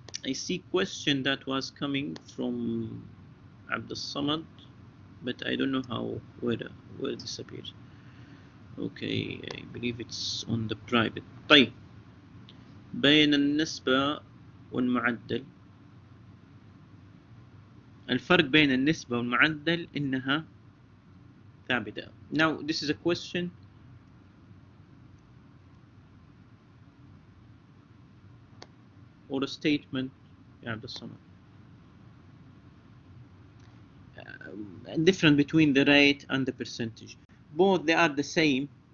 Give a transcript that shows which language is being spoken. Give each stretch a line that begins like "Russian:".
English: I see question that was coming from Abdul Samad, but I don't know where it disappeared. Okay, I believe it's on the private.
Arabic: طيب بين النسبة والمعدل، الفرق بين النسبة والمعدل إنها ثابتة.
English: Now this is a question or a statement يا عبد الصمد. Different between the rate and the percentage. Both they are the same.